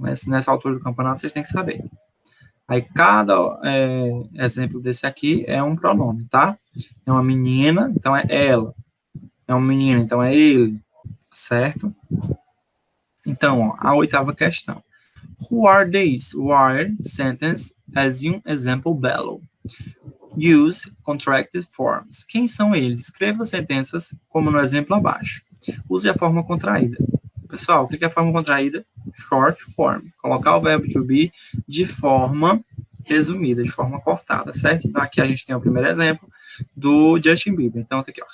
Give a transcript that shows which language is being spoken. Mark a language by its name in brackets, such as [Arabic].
[Portuguese] Nessa altura do campeonato, vocês têm que saber. Aí, cada exemplo desse aqui é um pronome, tá? É uma menina, então é ela. É um menino, então é ele. Certo? Então, ó, a oitava questão. [English] Who are these? Wire sentence as um example below. Use contracted forms. [Portuguese] Quem são eles? Escreva sentenças como no exemplo abaixo. Use a forma contraída. Pessoal, o que é a forma contraída? Short form. Colocar o verbo to be de forma resumida, de forma cortada, certo? Então, aqui a gente tem o primeiro exemplo do Justin Bieber. Então, tá aqui, ó.